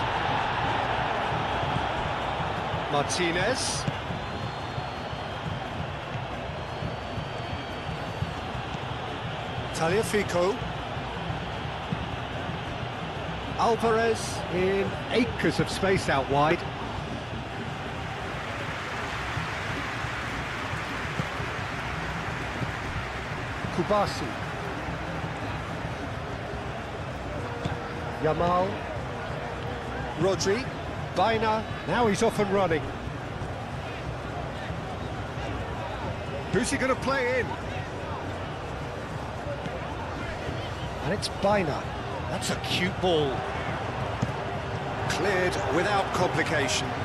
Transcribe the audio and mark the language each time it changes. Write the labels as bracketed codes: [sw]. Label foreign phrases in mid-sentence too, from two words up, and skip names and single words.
[en] Martinez. Tagliafico. Alvarez in acres of space out wide. Kubasi. Yamal. Rodri. Baina. Now he's off and running. Who's he going to play in? And it's Baina. That's a cute ball. Cleared without complication.